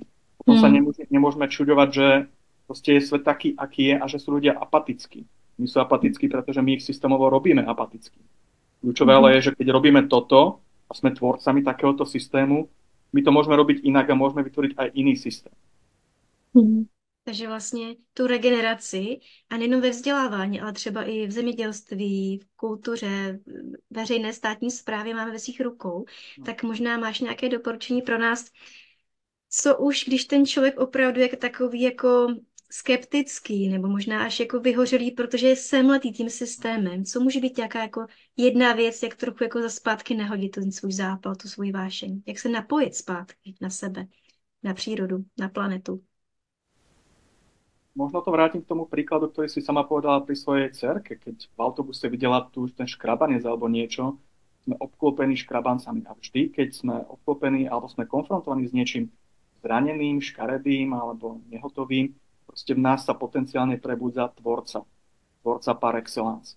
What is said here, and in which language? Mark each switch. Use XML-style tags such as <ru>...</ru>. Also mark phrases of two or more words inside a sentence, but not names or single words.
<sk>Potom sa nemôžeme čudovať, že proste je svet taký, aký je a že sú ľudia apatickí. My sú apatickí, pretože my ich systémovo robíme apatickí. Kľúčové ale je, že keď robíme toto a sme tvorcami takéhoto systému, my to môžeme robiť inak a môžeme vytvoriť aj iný systém.</sk> <cs>Takže vlastně tu regeneraci, a nejenom ve vzdělávání, ale třeba i v zemědělství, v kultuře, veřejné státní správě máme ve svých rukou, tak možná máš nějaké doporučení pro nás, co už, když ten člověk opravdu je takový jako skeptický, nebo možná až jako vyhořelý, protože je semletý tím systémem. Co může být nějaká jako jedna věc, jak trochu jako za zpátky nahodit ten svůj zápal, tu svůj vášeň? Jak se napojit zpátky na sebe, na přírodu, na planetu?</cs> <sk>možno to vrátim k tomu príkladu, ktorý si sama povedala pri svojej dcerke, keď v autobuse videla tu ten škrabanec alebo niečo, sme obklopení škrabancami. A vždy, keď sme obklopení alebo sme konfrontovaní s niečím zraneným, škaredým alebo nehotovým, proste v nás sa potenciálne prebudza tvorca par excellence.</sk>